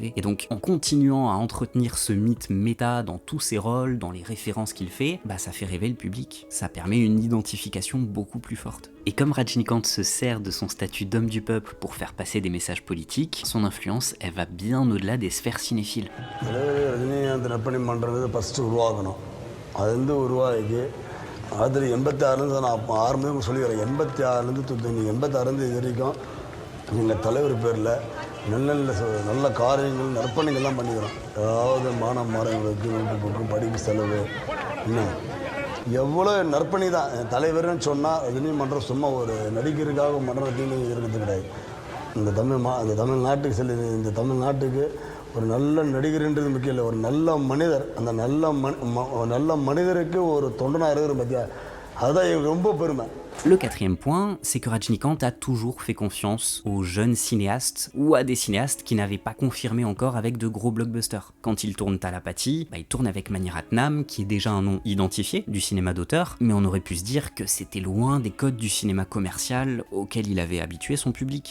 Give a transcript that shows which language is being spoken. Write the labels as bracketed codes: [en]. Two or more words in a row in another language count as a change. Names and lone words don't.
[fr] Et donc, en continuant à entretenir ce mythe méta dans tous ses rôles, dans les références qu'il fait, bah ça fait rêver le public. Ça permet une identification beaucoup plus forte. Et comme Rajinikanth se sert de son statut d'homme du peuple pour faire passer des messages politiques, son influence, elle va bien au-delà des sphères cinéphiles. [ta] ரஜினிகாந்த் நற்பணி மன்றம் ஃபஸ்ட்டு உருவாக்கணும். அது வந்து உருவாக்கி அதில் 86 நான் ஆரம்பமே சொல்லிக்கிறேன். 86 இது வரைக்கும் எங்கள் தலைவர் பேரில் நல்ல காரியங்கள் நற்பணிகள்லாம் பண்ணிக்கிறோம். அதாவது மாணவர்களுக்கு [en] note book [ta] படிப்பு செலவு இன்னும் எவ்வளோ நற்பணி தான். தலைவர்னு சொன்னால் ரஜினி மன்றம் சும்மா ஒரு நடிகருக்காக மன்றத்தின்னு இருக்கிறது கிடையாது. இந்த தமிழ்நாட்டுக்கு இந்த தமிழ்நாட்டுக்கு ஒரு நல்ல நடிகர்ன்றது முக்கியம் இல்லை, ஒரு நல்ல மனிதர். அந்த நல்ல மனிதருக்கு ஒரு தொண்டனாக இருக்கிற பற்றியா அதுதான் எனக்கு ரொம்ப பெருமை. [fr] Le quatrième point, c'est que Rajinikanth a toujours fait confiance aux jeunes cinéastes ou à des cinéastes qui n'avaient pas confirmé encore avec de gros blockbusters. Quand il tourne Talapati, il tourne avec Mani Ratnam, qui est déjà un nom identifié du cinéma d'auteur, mais on aurait pu se dire que c'était loin des codes du cinéma commercial auquel il avait habitué son public.